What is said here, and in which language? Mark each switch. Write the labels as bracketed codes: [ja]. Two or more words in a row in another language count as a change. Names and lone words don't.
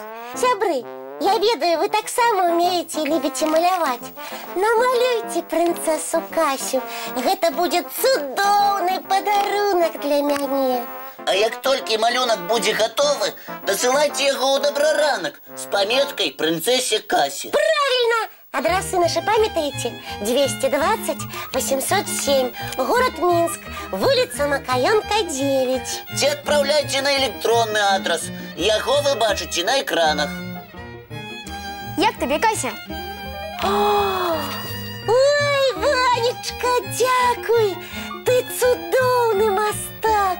[be] Сябры, я ведаю, вы таксама умееце і любіце маляваць. Намалюйте прынцэсу Касю. Гэта будзе цудоўны падарунак для мяне. А як толькі малюнак будзе гатовы, дасылайце яго ў добраранак з паметкай прынцэсе Касі. [ru] Правильно! Адрасы наши памятаете? 220 807, город Минск, улица Макаёнка, 9. [be] Ці адпраўляйце на электронны адрас. Яго вы бачыце на экранах. Як табе, Кася? Ой, Ванечка, дзякуй! Ты цудоўны мастак!